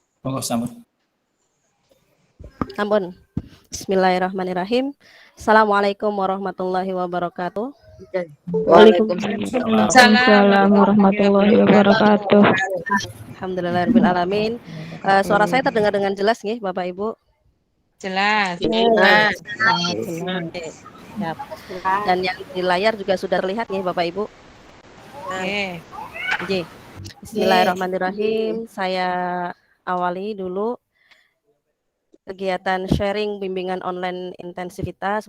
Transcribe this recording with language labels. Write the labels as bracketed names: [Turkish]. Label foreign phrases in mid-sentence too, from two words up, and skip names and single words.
[Javanese] Monggo sambut. Ampun. [Arabic] بسم الله الرحمن الرحيم. السلام عليكم ورحمة الله وبركاته. وعليكم السلام ورحمة الله وبركاته. الحمد لله رب العالمين. [Indonesian] Suara saya terdengar dengan jelas nih, Bapak Ibu? Jelas. Sangat jelas. Siap. Dan yang di layar juga sudah terlihat nih, Bapak Ibu? Oke. Oke. Bismillahirrahmanirrahim. Saya awali dulu kegiatan sharing bimbingan online intensif kita.